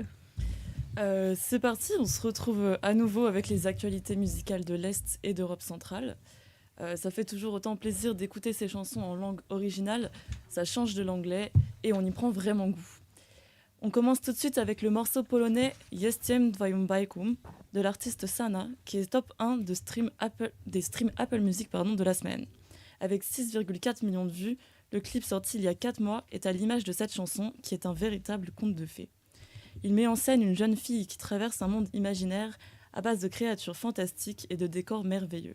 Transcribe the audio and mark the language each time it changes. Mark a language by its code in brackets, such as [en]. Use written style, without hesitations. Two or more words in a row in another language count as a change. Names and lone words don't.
[fr] C'est parti, on se retrouve à nouveau avec les actualités musicales de l'Est et d'Europe centrale. Ça fait toujours autant plaisir d'écouter ces chansons en langue originale, ça change de l'anglais et on y prend vraiment goût. On commence tout de suite avec le morceau polonais Jestem twoim bajką de l'artiste Sana, qui est top 1 des streams Apple Music de la semaine. Avec 6,4 millions de vues, le clip sorti il y a 4 mois est à l'image de cette chanson qui est un véritable conte de fées. Il met en scène une jeune fille qui traverse un monde imaginaire à base de créatures fantastiques et de décors merveilleux.